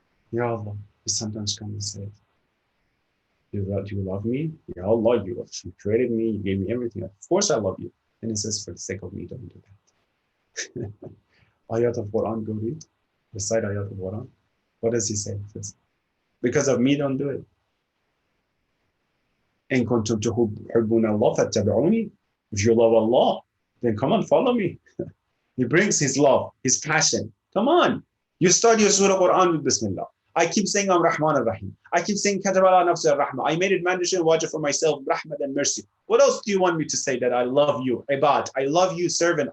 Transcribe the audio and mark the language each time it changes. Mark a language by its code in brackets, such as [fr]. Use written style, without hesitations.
[en] Ya Allah, He sometimes comes and says, you love me? Ya Allah, you created me, you gave me everything. Of course I love you. And He says, for the sake of me, don't do that. Ayat of Quran, go read. Recite Ayat of Quran. What does He say? He says, because of me, don't do it. [ar] إن كنتم تحبون الله فاتبعوني. [en] If you love Allah, then come on, follow me. He brings His love, His passion. Come on. You start your Surah Quran with Bismillah. I keep saying I'm Rahman ar-Rahim. I keep saying Katab ala nafsi ar-Rahma. I made it mandatory and wajib for myself, Rahmat and mercy. What else do you want me to say that I love you, Ibad? I love you, servant.